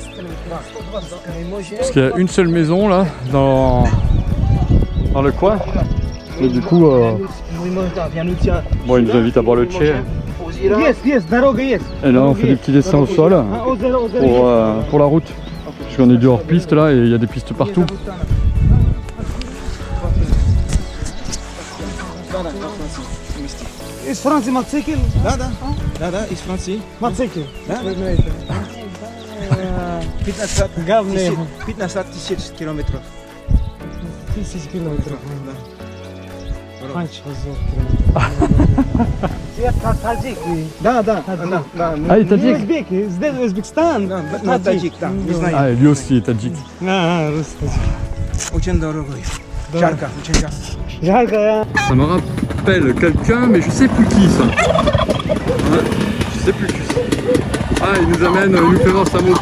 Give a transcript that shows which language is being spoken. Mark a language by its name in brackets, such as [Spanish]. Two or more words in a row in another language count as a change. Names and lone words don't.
[French] Parce qu'il y a une seule maison là, dans le coin. Et du coup, bon, il nous invite à boire le thé. Et là, on fait des petits dessins au sol pour la route. Parce qu'on est du hors piste là et il y a des pistes partout. [English] Is Fransie motorcycle? Da, is Fransie. Motorcycle. 15 kilometer. 6 kilometer. [Russian] Da. [French] Ah, il est tadjik. Uzbekistan. Tadjik. Ah, lui aussi est tadjik. [Russian] Очень дорогой. Жарко, очень жарко. [French] Ça me rappelle quelqu'un, mais je sais plus qui ça. Ouais, je sais plus qui ça. Ah, il nous amène, il nous fait voir sa moto.